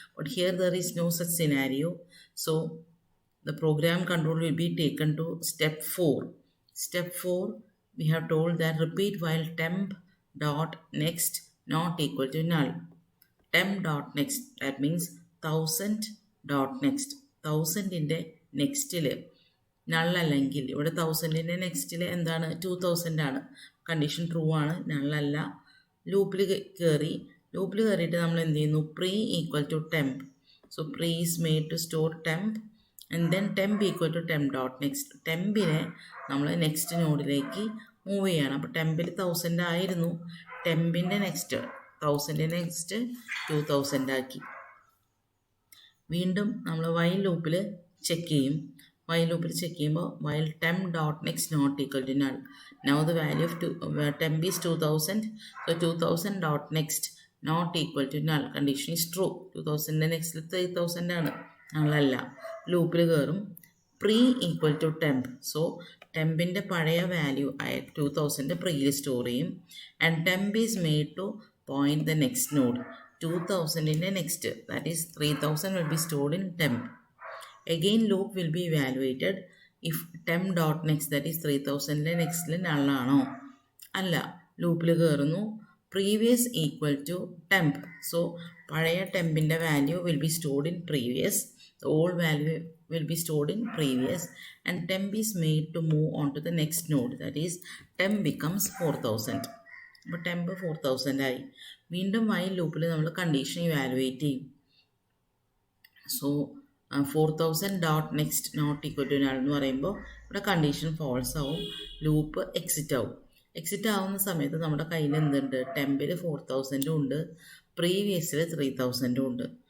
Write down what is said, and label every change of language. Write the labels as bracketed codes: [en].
[en] But here there is no such scenario, so the program control will be taken to step 4. Step 4, we have told that repeat while temp dot next not equal to null. Temp dot next, that means 1000 dot next. [ml] 1000ന്റെ നെക്സ്റ്റിൽ null അല്ലെങ്കിൽ ഇവിടെ 1000ന്റെ നെക്സ്റ്റിൽ എന്താണ് 2000 ആണ്. Condition true ആണ്, നള്ളല്ല. ലൂപ്പിൽ കയറിയിട്ട് നമ്മൾ എന്ത് ചെയ്യുന്നു, pre equal to temp. [en] So pre is made to store temp and then temp equal to temp dot next. [ml] ടെമ്പിനെ നമ്മൾ നെക്സ്റ്റ് നോഡിലേക്ക് മൂവ് ചെയ്യണം. അപ്പോൾ ടെമ്പിൽ 1000 ആയിരുന്നു, ടെമ്പിൻ്റെ നെക്സ്റ്റ് 1000 നെക്സ്റ്റ് 2000 ആക്കി. വീണ്ടും നമ്മൾ വൈൽ ലൂപ്പിൽ ചെക്ക് ചെയ്യും. വൈൽ ലൂപ്പിൽ ചെക്ക് ചെയ്യുമ്പോൾ while temp dot next not equal to null. [en] Now the value of temp is 2000. So 2000 dot next not equal to null. Condition is true. [ml] 2000ൻ്റെ നെക്സ്റ്റിൽ 3000 ആണ്, നള്ളല്ല. ലൂപ്പിൽ കയറും, pre equal to temp. So ടെമ്പിൻ്റെ പഴയ value ആയ 2000 പ്രീയിൽ store ചെയ്യും. [en] And temp is made to point the next node. 2000 in the next, that is 3000 will be stored in temp. Again loop will be evaluated if temp dot next, that is 3000 the next null [ml] ആണോ അല്ല. ലൂപ്പിൽ കയറുന്നു, [en] previous equal to temp. So [ml] പഴയ ടെമ്പിൻ്റെ value [en] will be stored in previous. The old value will be stored in previous, and temp is made to move on to the next node, that is temp becomes 4000. [ml] അപ്പോൾ temp 4000 ആയി. വീണ്ടും while ലൂപ്പിൽ നമ്മൾ condition evaluate ചെയ്യും. So 4000 dot next not equal to null എന്ന് പറയുമ്പോൾ ഇവിടെ condition false ആവും, ലൂപ്പ് എക്സിറ്റ് ആവും. എക്സിറ്റ് ആവുന്ന സമയത്ത് നമ്മുടെ കയ്യിൽ എന്തുണ്ട്, ടെമ്പിൽ 4000 ഉണ്ട്, പ്രീവിയസിൽ 3000 ഉണ്ട്.